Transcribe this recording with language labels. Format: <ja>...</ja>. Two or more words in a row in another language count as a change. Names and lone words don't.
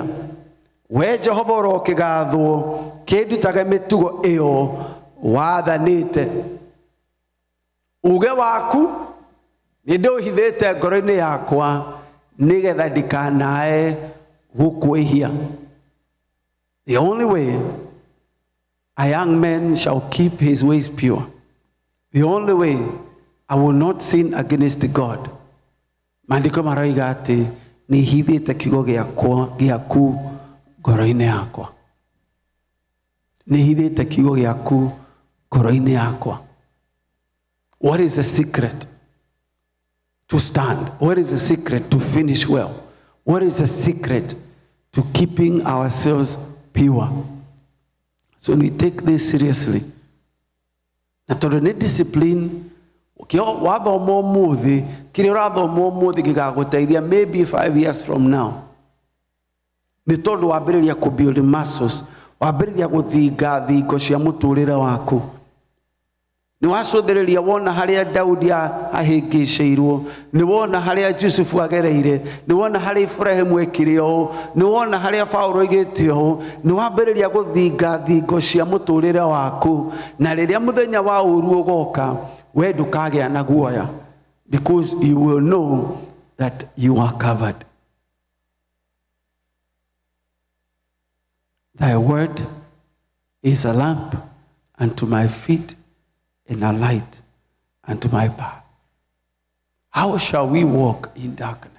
<ki>We Jehova urokigathwo kindutage mitugo iyo wathanite. Uge waku ni ndiuhithite ngoro-ini yakwa nigetha ndikanae gukwihia.</ki> <en>The only way a young man shall keep his ways pure. The only way I will not sin against God.</en> <ki>Maandiko maraiga ati ni hithite kiugo giaku ngoro-ini yakwa. Ni hithite kiugo giaku ngoro-ini yakwa.</ki> <en>What is the secret to stand? What is the secret to finish well? What is the secret to keeping ourselves pure? So we take this seriously.</en> <ki>Na tondu ni discipline, kio wathoma umuthi, kire urathoma umuthi gigaguteithia</ki> <en>maybe 5 years from now.</en> <ki>Nĩ tondũ wambĩrĩria</ki> <en>build muscles,</en> <ki>wambĩrĩria gũthinga thingo cia mũtũrĩre waku. Nĩ wacũthĩrĩria wona harĩa Daudi ahĩngĩcĩirwo, nĩ wona harĩa Jusufu agereire, nĩ wona harĩa Ibrahimu ekire ũũ, nĩ wona harĩa Paulo oigĩte ũũ, nĩ wambĩrĩria gũthinga thingo cia mũtũrĩre waku, na rĩrĩa mũthenya wa ũru ũgoka, we ndũkagĩa na guoya,</ki> <en>because you will know that you are covered. Thy word is a lamp unto my feet and a light unto my path. How shall we walk in darkness?</en>